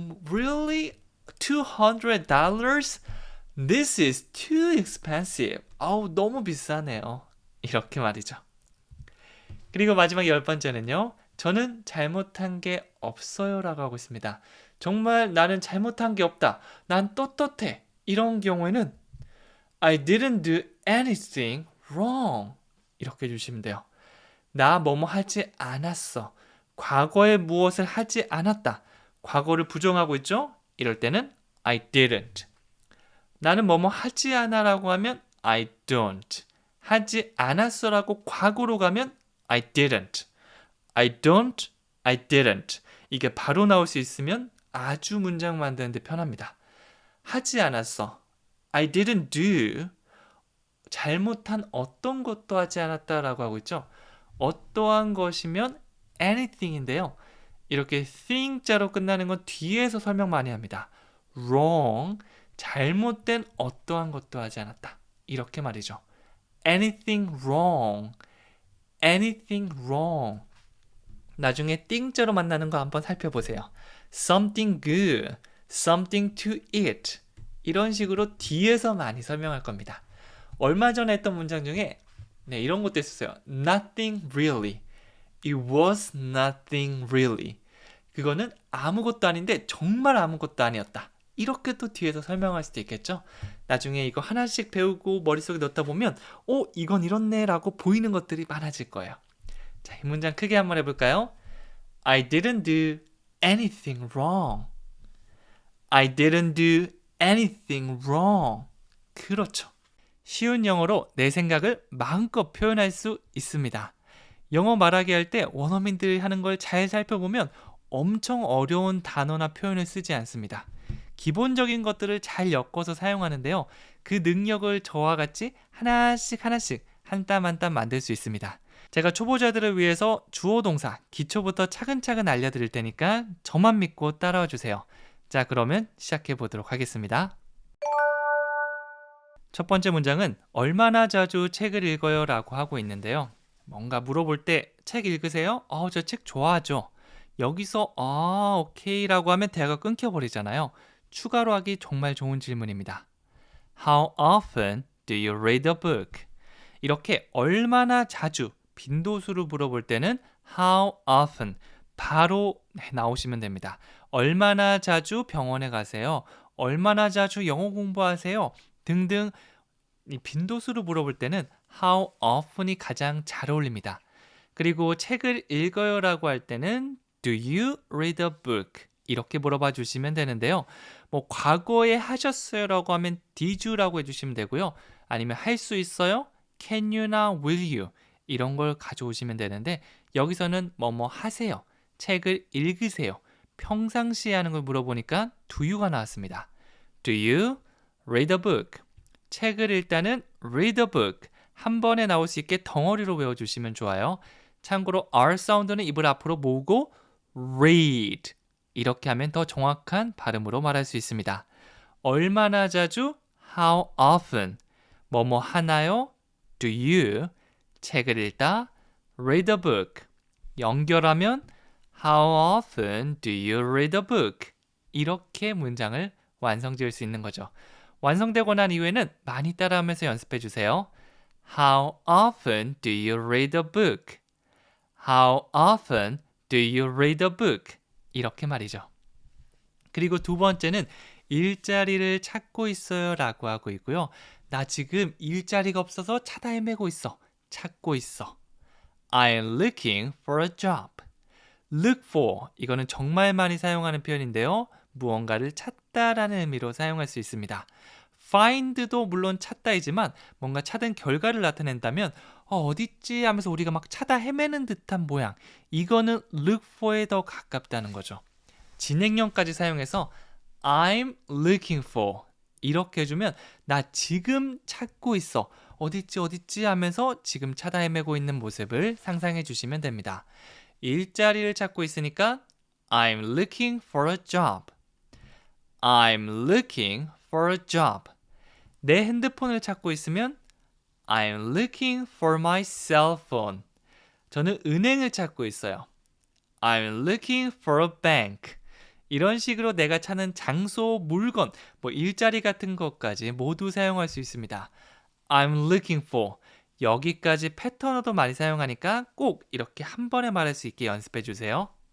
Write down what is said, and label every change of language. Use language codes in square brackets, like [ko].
[en] Really? $200? This is too expensive. [ko] 너무 비싸네요. 이렇게 말이죠. 그리고 마지막 10번째는요. 저는 잘못한 게 없어요 라고 하고 있습니다. 정말 나는 잘못한 게 없다. 난 떳떳해. 이런 경우에는 [en] I didn't do anything wrong. [ko] 이렇게 해주시면 돼요. 나 뭐뭐 하지 않았어. 과거에 무엇을 하지 않았다. 과거를 부정하고 있죠? 이럴 때는 [en] I didn't. [ko] 나는 뭐뭐 하지 않아 라고 하면 [en] I don't. [ko] 하지 않았어 라고 과거로 가면 [en] I didn't. I don't, I didn't. [ko] 이게 바로 나올 수 있으면 아주 문장 만드는데 편합니다. 하지 않았어. [en] I didn't do. [ko] 잘못한 어떤 것도 하지 않았다라고 하고 있죠. 어떠한 것이면 anything인데요. 이렇게 thing자로 끝나는 건 뒤에서 설명 많이 합니다. wrong, 잘못된 어떠한 것도 하지 않았다. 이렇게 말이죠. [en] anything wrong, anything wrong. [ko] 나중에 띵자로 만나는 거 한번 살펴보세요. [en] something good, something to eat. [ko] 이런 식으로 뒤에서 많이 설명할 겁니다. 얼마 전에 했던 문장 중에 이런 것도 있었어요. [en] Nothing really. It was nothing really. [ko] 그거는 아무것도 아닌데 정말 아무것도 아니었다. 이렇게 또 뒤에서 설명할 수도 있겠죠. 나중에 이거 하나씩 배우고 머릿속에 넣다 보면 이건 이렇네 라고 보이는 것들이 많아질 거예요. 자, 이 문장 크게 한번 해볼까요? [en] I didn't do anything wrong. I didn't do anything wrong. [ko] 그렇죠. 쉬운 영어로 내 생각을 마음껏 표현할 수 있습니다. 영어 말하기 할 때 원어민들이 하는 걸 잘 살펴보면 엄청 어려운 단어나 표현을 쓰지 않습니다. 기본적인 것들을 잘 엮어서 사용하는데요. 그 능력을 저와 같이 하나씩 한 땀 한 땀 만들 수 있습니다. 제가 초보자들을 위해서 주어 동사 기초부터 차근차근 알려드릴 테니까 저만 믿고 따라와 주세요. 자, 그러면 시작해 보도록 하겠습니다. 첫 번째 문장은 얼마나 자주 책을 읽어요? 라고 하고 있는데요. 뭔가 물어볼 때 책 읽으세요? 저 책 좋아하죠. 여기서 오케이 라고 하면 대화가 끊겨버리잖아요. 추가로 하기 정말 좋은 질문입니다. [en] How often do you read a book? [ko] 이렇게 얼마나 자주 빈도수를 물어볼 때는 [en] how often [ko] 바로 나오시면 됩니다. 얼마나 자주 병원에 가세요? 얼마나 자주 영어 공부하세요? 등등 이 빈도수를 물어볼 때는 [en] how often [ko] 이 가장 잘 어울립니다. 그리고 책을 읽어요 라고 할 때는 [en] do you read a book? [ko] 이렇게 물어봐 주시면 되는데요. 과거에 하셨어요 라고 하면 [en] did you [ko] 라고 해주시면 되고요. 아니면 할 수 있어요? [en] can you [ko] 나 [en] will you? [ko] 이런 걸 가져오시면 되는데 여기서는 뭐뭐 하세요. 책을 읽으세요. 평상시에 하는 걸 물어보니까 [en] do you [ko] 가 나왔습니다. [en] Do you read a book? [ko] 책을 일단은 [en] read a book. [ko] 한 번에 나올 수 있게 덩어리로 외워주시면 좋아요. 참고로 R 사운드는 입을 앞으로 모으고 [en] read [ko] 이렇게 하면 더 정확한 발음으로 말할 수 있습니다. 얼마나 자주? [en] How often? [ko] 뭐뭐 하나요? [en] Do you? [ko] 책을 읽다? [en] Read a book. [ko] 연결하면 [en] How often do you read a book? [ko] 이렇게 문장을 완성 지을 수 있는 거죠. 완성되고 난 이후에는 많이 따라하면서 연습해 주세요. [en] How often do you read a book? How often do you read a book? [ko] 이렇게 말이죠. 그리고 두 번째는 일자리를 찾고 있어요 라고 하고 있고요. 나 지금 일자리가 없어서 찾아 헤매고 있어. 찾고 있어. [en] I'm looking for a job. Look for, [ko] 이거는 정말 많이 사용하는 표현인데요. 무언가를 찾다라는 의미로 사용할 수 있습니다. find도 물론 찾다이지만 뭔가 찾은 결과를 나타낸다면 어딨지 하면서 우리가 막 찾아 헤매는 듯한 모양, 이거는 [en] look for [ko] 에 더 가깝다는 거죠. 진행형까지 사용해서 [en] I'm looking for [ko] 이렇게 해주면 나 지금 찾고 있어. 어딨지 하면서 지금 찾아 헤매고 있는 모습을 상상해 주시면 됩니다. 일자리를 찾고 있으니까 [en] I'm looking for a job. I'm looking for a job. [ko] 내 핸드폰을 찾고 있으면 [en] I'm looking for my cell phone. [ko] 저는 은행을 찾고 있어요. [en] I'm looking for a bank. [ko] 이런 식으로 내가 찾는 장소, 물건, 일자리 같은 것까지 모두 사용할 수 있습니다. [en] I'm looking for. [ko] 여기까지 패턴어도 많이 사용하니까 꼭 이렇게 한 번에 말할 수 있게 연습해 주세요.